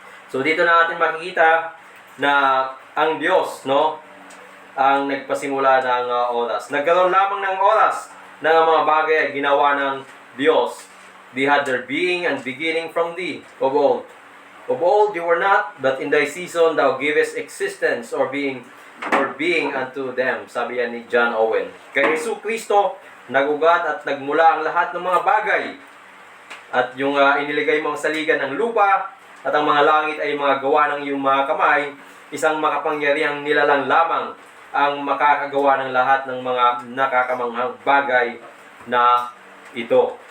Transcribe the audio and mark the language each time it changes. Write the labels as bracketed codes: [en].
[tl] So dito natin makikita na ang Diyos, no, ang nagpasimula ng oras. Nagkaroon lamang ng oras ng mga bagay ay ginawa ng Diyos. [en] They had their being and beginning from thee of old. Of old you were not, but in thy season thou givest existence or being unto them. [tl] Sabi yan ni John Owen. Kay Jesucristo, nagugat at nagmula ang lahat ng mga bagay. At yung iniligay mong saligan ng lupa at ang mga langit ay mga gawa ng iyong mga kamay, isang makapangyarihang nilalang lamang ang makakagawa ng lahat ng mga nakakamanghang bagay na ito.